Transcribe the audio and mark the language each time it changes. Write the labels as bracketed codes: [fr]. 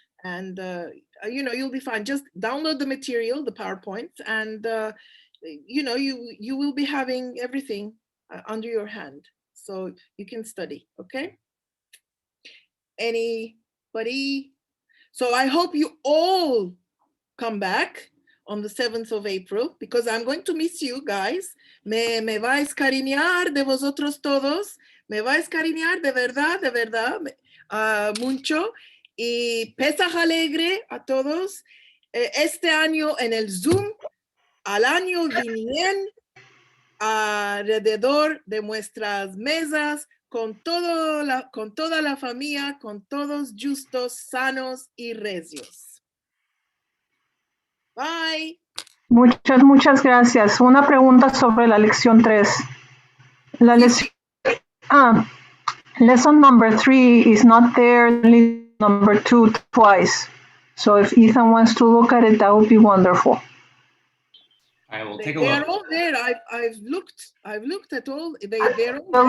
[en] And, you'll be fine. Just download the material, the PowerPoint, and, you will be having everything under your hand. So you can study, okay? Anybody? So I hope you all come back on the 7th of April, because I'm going to miss you guys. [lad] Me va a escariñar de vosotros todos. Me va a escariñar de verdad, mucho. Y Pesaj alegre a todos. Este año en el Zoom, al año viniente, alrededor de nuestras mesas, con toda la familia, con todos justos, sanos y recios. [en] Bye. [lad] Muchas gracias. Una pregunta sobre la lección 3. [en] Lesson number 3 is not there, only number 2 twice. So if Ethan wants to look at it, that would be wonderful. I will take a They look. are all there. I've looked at all. They're all The